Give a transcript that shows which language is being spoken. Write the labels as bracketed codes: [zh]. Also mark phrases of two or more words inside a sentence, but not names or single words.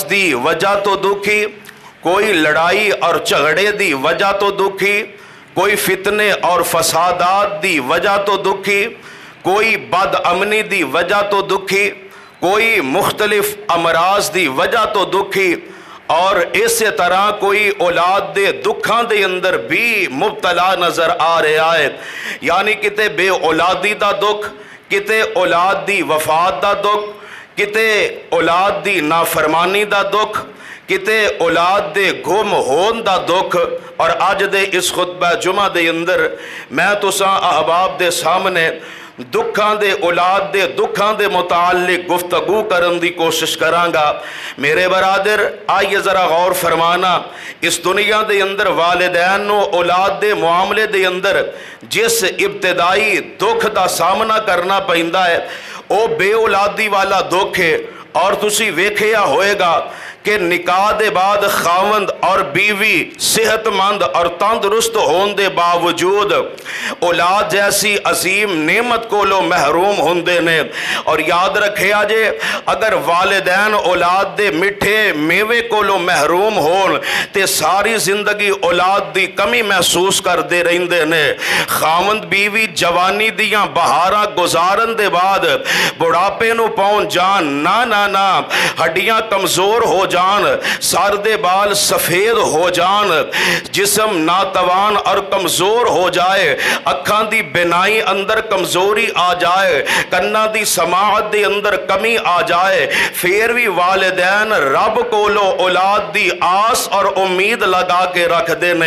[pa] دی وجہ تو دکھی، کوئی لڑائی اور جھگڑے دی وجہ تو دکھی، کوئی فتنے اور فسادات دی وجہ تو دکھی، کوئی بد امنی دی وجہ تو دکھی، کوئی مختلف امراض دی وجہ تو دکھی، اور اسی طرح کوئی اولاد دے دکھاں دے اندر بھی مبتلا نظر آ رہا ہے، یعنی کتے بے اولادی دا دکھ، کتے اولاد دی وفات دا دکھ، کتے اولاد دی نافرمانی دا دکھ، کتے اولاد دے گم ہون دا دکھ۔ اور آج دے اس خطبہ جمعہ دے اندر میں تساں احباب دے سامنے دکھاں دے اولاد دے دکھاں دے متعلق گفتگو کرن دی کوشش کرانگا۔ میرے برادر آئیے ذرا غور فرمانا، اس دنیا دے اندر والدین و اولاد دے معاملے دے اندر جس ابتدائی دکھ دا سامنا کرنا پہندا ہے او بے اولادی والا دکھ ہے۔ اور تسی ویکھیا ہوئے گا کہ نکاح دے بعد خاوند اور بیوی صحت مند اور تندرست ہون دے باوجود اولاد جیسی عظیم نعمت کو لو محروم ہوندے نے۔ اور یاد رکھے آجے اگر والدین اولاد دے مٹھے میوے کو لو محروم ہون تے ساری زندگی اولاد دی کمی محسوس کر دے رہندے نے۔ خاوند بیوی جوانی دیاں بہاراں گزارن دے بعد بڑھاپے نو پہنچ جان، نا ہڈیاں کمزور ہو جان، سر دے بال سفید ہو جان، جسم ناتوان اور کمزور ہو جائے، اکھاں دی بینائی اندر کمزوری آ جائے، کنا دی سماعت دے اندر کمی آ جائے، پھر بھی والدین رب کولو اولاد دی آس اور امید لگا کے رکھ دینے۔